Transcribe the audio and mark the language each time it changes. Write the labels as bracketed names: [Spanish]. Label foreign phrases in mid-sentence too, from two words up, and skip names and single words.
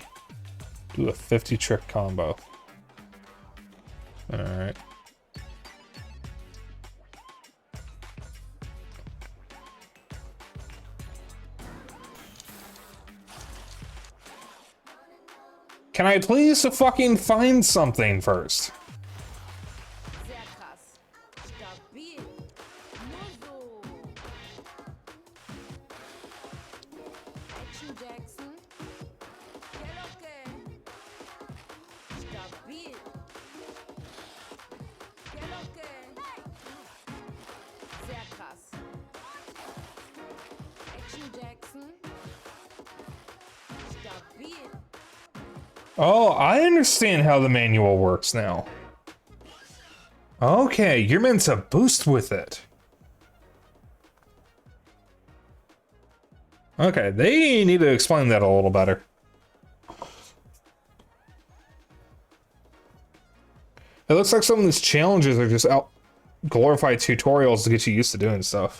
[English] Do a 50 trick combo. Alright. Can I please fucking find something first? [German] Sehr krass. Stabil. Nur so. Action Jackson. [Spanish] Qué lo que? Stabil. Qué lo que? [German] Sehr krass. Action Jackson. Stabil. [English] Oh, I understand how the manual works now. Okay, you're meant to boost with it. Okay, they need to explain that a little better. It looks like some of these challenges are just out glorified tutorials to get you used to doing stuff.